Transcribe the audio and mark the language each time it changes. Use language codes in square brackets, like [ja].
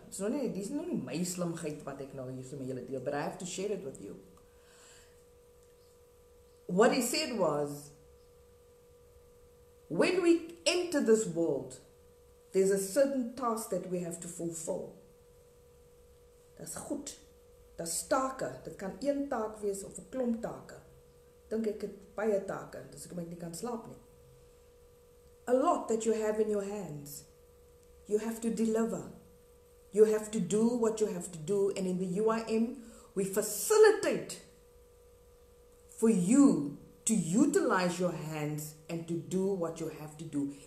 [en] It's not only my [af] slimheid wat ek nou hier so met julle deel, [en] but I have to share it with you. What he said was, when we enter this world, there's a certain task that we have to fulfill. That's goed. That's take. [af] Dit kan een taak wees of 'n klomp take. Dink ek het baie take, dis hoekom ek nie kan slaap nie. [en] A lot that you have in your hands. You have to deliver. You have to do what you have to do, and in the UIM, we facilitate for you to utilize your hands and to do what you have to do.